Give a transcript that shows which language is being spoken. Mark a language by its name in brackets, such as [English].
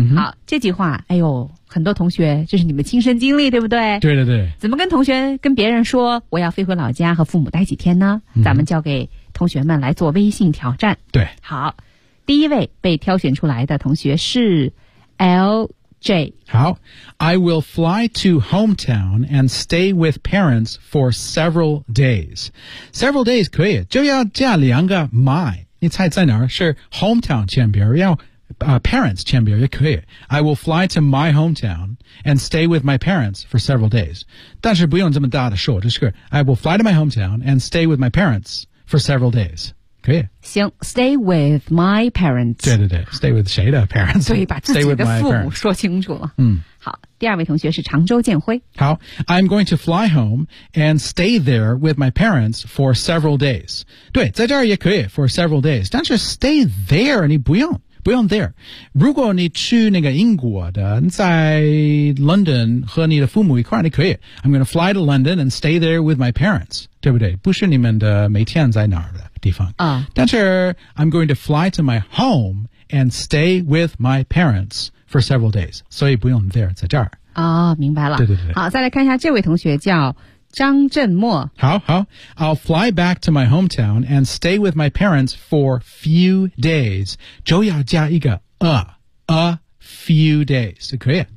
[Chinese] 好，这句话，哎呦，很多同学这是你们亲身经历，对不对？对对对。怎么跟同学跟别人说我要飞回老家和父母待几天呢？咱们交给同学们来做微信挑战。对。好。第一位被挑选出来的同学是 LJ。 [English] 好 ，I will fly to hometown and stay with parents for several days. [Chinese] Several days 可以，就要加两个 my。你猜在哪儿？是 hometown 前边，要parents 前边也可以。 [English] I will fly to my hometown and stay with my parents for several days. [Chinese] 但是不用这么大的说，就是 [English] I will fly to my hometown and stay with my parents for several days. [Chinese] 可以 [English] 行 ，stay with my parents。 [Chinese] 对对对 ， [English] stay with [Chinese] 谁的 parents？所以把自己的父母说清楚了。好，第二位同学是常州建辉。 [English] 好 ，I'm going to fly home and stay there with my parents for several days。 [Chinese] 对，在这儿也可以 [English] for several days， [Chinese] 但是 [English] stay there [Chinese] 你不用 there。如果你去那个英国的，在 London 和你的父母一块儿，你可以 ， [English] I'm going to fly to London and stay there with my parents， [Chinese] 对不对？不是你们的每天在哪儿的。地方啊， [English] 但是 I'm going to fly to my home and stay with my parents for several days， [Chinese] 所以不用 [English] there 在这儿 [Chinese] 啊、哦，明白了。对对对，好，再来看一下这位同学叫张振墨。 [English] 好 ，I'll fly back to my hometown and stay with my parents for few days， [Chinese] 就要加一个 [English] a few days， [Chinese] 可以。